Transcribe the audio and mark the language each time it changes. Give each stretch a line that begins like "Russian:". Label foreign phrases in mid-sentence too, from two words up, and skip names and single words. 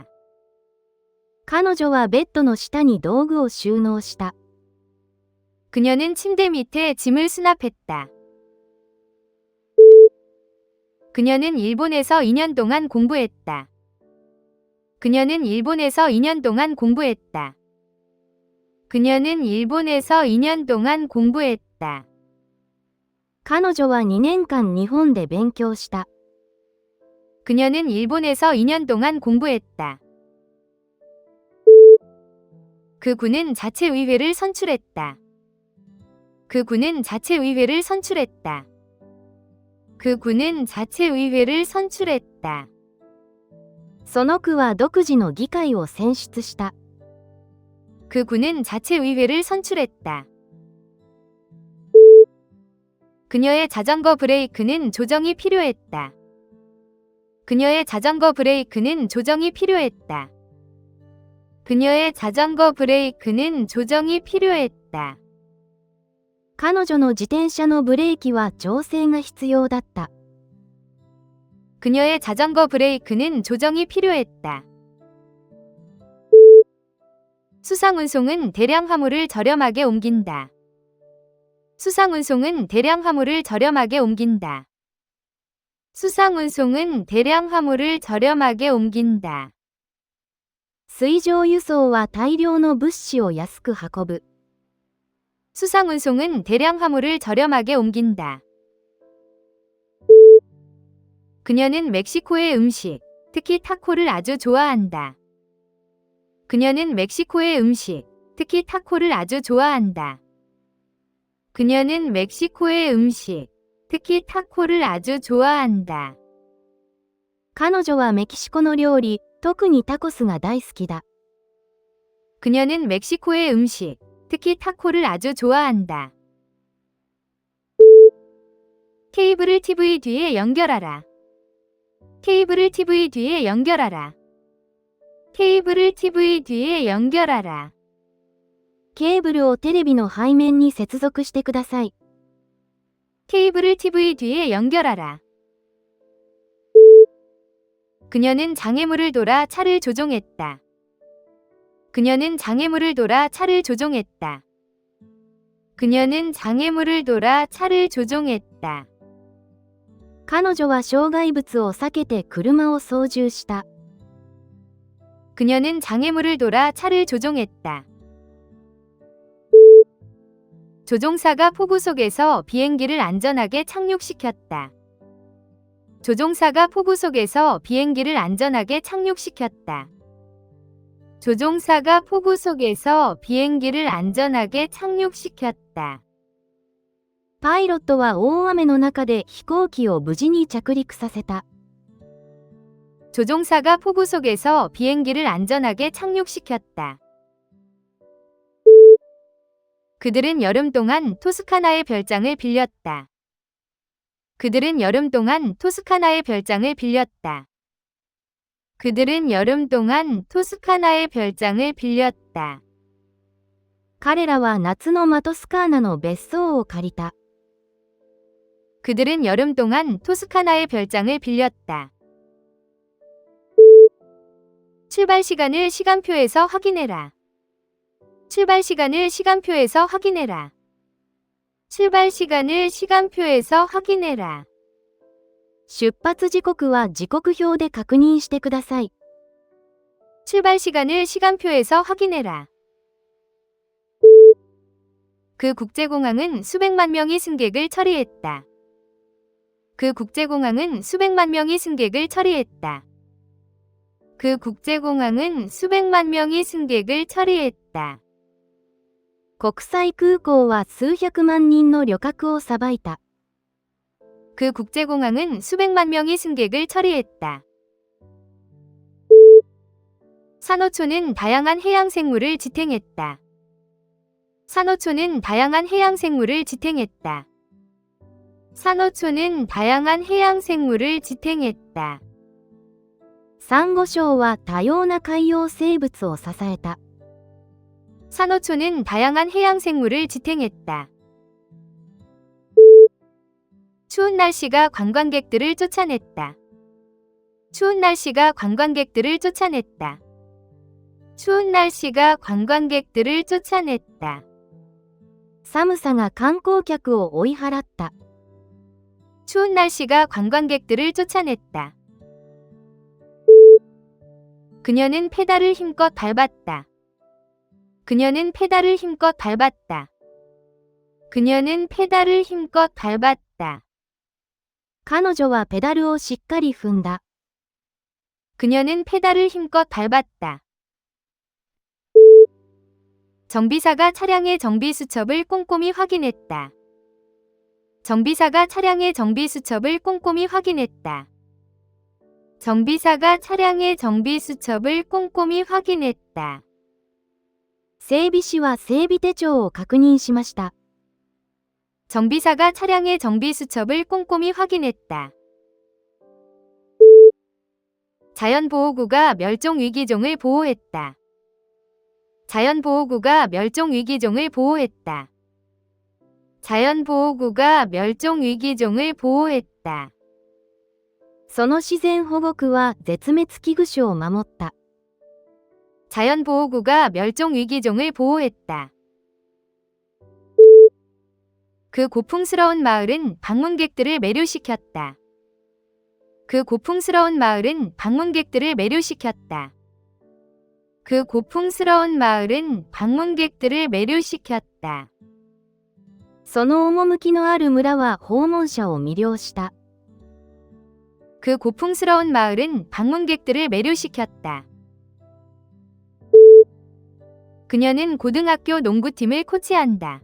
Japanese: 彼女はベッドの下に道具を収納した。
Korean: 그녀는 침대 밑에 짐을 수납했다. 그녀는 일본에서 2년 동안 공부했다. 그녀는 일본에서 2년 동안 공부했다. 그녀는 일본에서 2년 동안 공부했다.
Japanese: 彼女は2年間日本で勉強した。
Korean: 그녀는 일본에서 2년 동안 공부했다. 그 군은 자치의회를 선출했다. 그 군은 자치의회를 선출했다. 그 군은 자치의회를 선출했다.
Japanese: その区は独自の議会を選出した。
Korean: 그 군은 자치의회를 선출했다. 그녀의 자전거 브레이크는 조정이 필요했다. 그녀의 자전거 브레이크는 조정이 필요했다. 그녀의 자전거 브레이크는 조정이 필요했다.
Japanese: 彼女の自転車のブレーキは調整が必要だった。
Korean: 그녀의 자전거 브레이크는 조정이 필요했다. 수상운송은 대량 화물을 저렴하게 옮긴다. 수상운송은 대량 화물을 저렴하게 옮긴다. 수상운송은 대량 화물을 저렴하게 옮긴다.
Japanese: 水上輸送は大量の物資を安く運ぶ。
Korean: 수상운송은 대량 화물을 저렴하게 옮긴다. 그녀는 멕시코의 음식, 특히 타코를 아주 좋아한다. 그녀는 멕시코의 음식, 특히 타코를 아주 좋아한다. 그녀는 멕시코의 음식, 특히 타코를 아주 좋아한다.
Japanese: 彼女はメキシコの料理、特にタコスが大好きだ。
Korean: 그녀는 멕시코의 음식, 특히 타코를 아주 좋아한다. 케이블을 TV 뒤에 연결하라. 케이블을 TV 뒤에 연결하라. 케이블을 TV 뒤에 연결하라.
Japanese: ケーブルをテレビの背面に接続してください。
Korean: 케이블을 TV 뒤에 연결하라. 그녀는 장애물을 돌아 차를 조종했다. 그녀는 장애물을 돌아 차를 조종했다. 그녀는 장애물을 돌아 차를 조종했다.
Japanese: 彼女は障害物を避けて車を操縦した。
Korean: 그녀는 장애물을 돌아 차를 조종했다. 조종사가 폭우 속에서 비행기를 안전하게 착륙시켰다. 조종사가 폭우 속에서 비행기를 안전하게 착륙시켰다. 조종사가 폭우 속에서 비행기를 안전하게 착륙시켰다.
Japanese: パイロットは大雨の中で飛行機を無事に着陸させた。
Korean: 조종사가 폭우 속에서 비행기를 안전하게 착륙시켰다. 그들은 여름 동안 토스카나의 별장을 빌렸다. 그들은 여름 동안 토스카나의 별장을 빌렸다. 그들은 여름 동안 토스카나의 별장을 빌렸다.
Japanese: 彼らは夏のマトスカーナの別荘を借りた。
Korean: 그들은 여름 동안 토스카나의 별장을 빌렸다. 출발 시간을 시간표에서 확인해라. 출발 시간을 시간표에서 확인해라. 출발 시간을 시간표에서 확인해라.
Japanese: 出発時刻は時刻表で確認してください。
Korean: 출발 시간을 시간표에서 확인해라. 그 국제공항은 수백만 명의 승객을 처리했다. 그 국제공항은 수백만 명의 승객을 처리했다. 그 국제공항은 수백만 명의 승객을 처리했다.
Japanese: 国際空港は数百万人の旅客をさばいた。
Korean: 그 국제공항은 수백만 명의 승객을 처리했다. 산호초는 다양한 해양생물을 지탱했다. 산호초는 다양한 해양생물을 지탱했다. 산호초는 다양한 해양생물을 지탱했다.
Japanese: サンゴ礁は多様な海洋生物を支えた。
Korean: 산호초는 다양한 해양생물을 지탱했다. 추운 날씨가 관광객들을 쫓아냈다. 추운 날씨가 관광객들을 쫓아냈다. 추운 날씨가 관광객들을 쫓아냈다.
Japanese: 寒さが観光客を追い払った。
Korean: 추운 날씨가 관광객들을 쫓아냈다. 그녀는 페달을 힘껏 밟았다. 그녀는 페달을 힘껏 밟았다. 그녀는 페달을 힘껏 밟았다.
Japanese: 彼女はペダルをしっかり踏んだ。
Korean: 그녀는 페달을 힘껏 밟았다. 정비사가 차량의 정비 수첩을 꼼꼼히 확인했다. 정비사가 차량의 정비 수첩을 꼼꼼히 확인했다. 정비사가 차량의 정비 수첩을 꼼꼼히 확인했다.
Japanese: 整備士は整備手帳を確認しました。
Korean: 정비사가 차량의 정비 수첩을 꼼꼼히 확인했다. 자연보호구가 멸종위기종을 보호했다. 자연보호구가 멸종위기종을 보호했다. 자연보호구가 멸종위기종을 보호했다.
Japanese: その自然保護区は絶滅危惧種を守った。
Korean: 자연보호구가 멸종위기종을 보호했다. 그 고풍스러운 마을은 방문객들을 매료시켰다. 그 고풍스러운 마을은 방문객들을 매료시켰다. 그 고풍스러운 마을은 방문객들을 매료시켰다.
Japanese: その趣のある村は訪問者を魅了した。
Korean: 그 고풍스러운 마을은 방문객들을 매료시켰다. 그녀는 고등학교 농구팀을 코치한다.